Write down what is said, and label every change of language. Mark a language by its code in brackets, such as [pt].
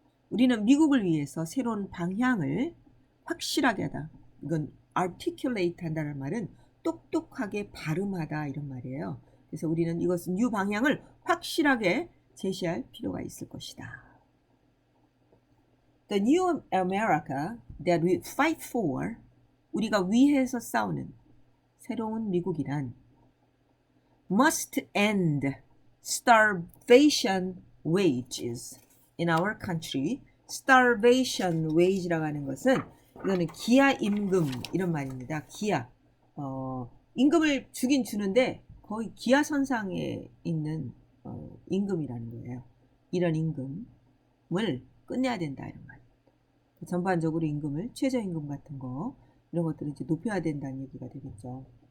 [ko] 우리는 미국을 위해서 새로운 방향을 확실하게 하다. 이건 articulate 한다는 말은 똑똑하게 발음하다 이런 말이에요. 그래서 우리는 이것은 new 방향을 확실하게 제시할 필요가 있을 것이다. [en] The new America that we fight for, [ko] 우리가 위해서 싸우는 새로운 미국이란 [en] must end starvation wages in our country. [ko] starvation wage라고 하는 것은 이거는 기아 임금 이런 말입니다. 기아 임금을 주긴 주는데 거의 기아 선상에 있는 임금이라는 거예요. 이런 임금을 끝내야 된다 이런 말입니다. 전반적으로 임금을 최저임금 같은 거 이런 것들을 이제 높여야 된다는 얘기가 되겠죠.